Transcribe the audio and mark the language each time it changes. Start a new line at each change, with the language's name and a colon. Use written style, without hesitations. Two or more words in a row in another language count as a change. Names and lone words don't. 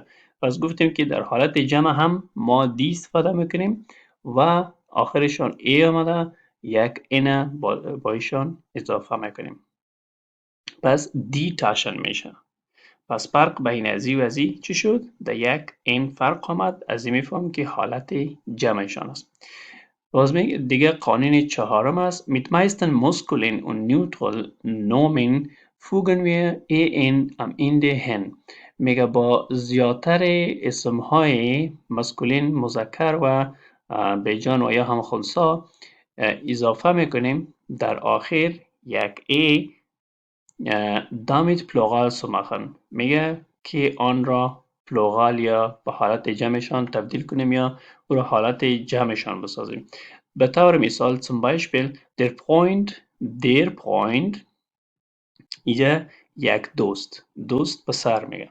Persian: پس گفتیم که در حالت جمع هم ما دی استفاده میکنیم و آخرشان ای آمده یک اینه با ایشان اضافه میکنیم. پس
German: die Taschen
Persian: میشه. پس فرق بین ازی و ازی چی شد؟ در یک این فرق آمد. از این میفهم که حالت جمعشان است. باز دیگه قانون چهارم است.
German: Mit meisten Muskeln und Neutral-Nomen fügen wir en am Ende hin.
Persian: میگه با زیادتر اسمهای مسکولین مذکر و بیجان و یا هم خنثی اضافه میکنیم در آخر یک ای
German: damit plural zu machen.
Persian: میگه که آن را پلوغال یا به حالت جمعشان تبدیل کنیم یا او را حالت جمعشان بسازیم. به طور مثال
German: zum Beispiel der Freund
Persian: اینجا یک دوست به سر میگه.